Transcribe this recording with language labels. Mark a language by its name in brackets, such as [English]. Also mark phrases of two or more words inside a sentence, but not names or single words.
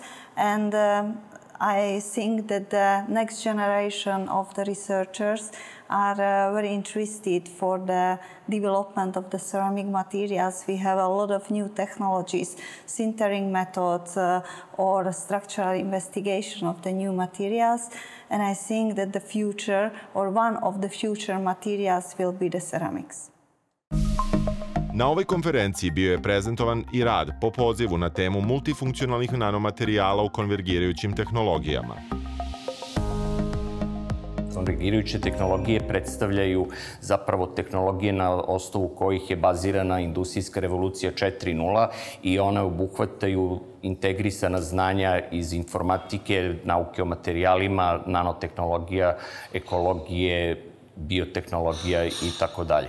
[English] And I think that the next generation of the researchers are very interested for the development of the ceramic materials. We have a lot of new technologies, sintering methods or structural investigation of the new materials. And I think that the future, or one of the future materials, will be the ceramics. [Serbian] Na ovoj konferenciji bio je prezentovan i rad po pozivu na temu multifunkcionalnih nanomaterijala u konvergirajućim tehnologijama. Konvergirajuće tehnologije predstavljaju zapravo tehnologije na osnovu kojih je bazirana industrijska revolucija 4.0 i one obuhvataju integrisana znanja iz informatike, nauke o materijalima, nanotehnologija, ekologije, biotehnologija i tako dalje.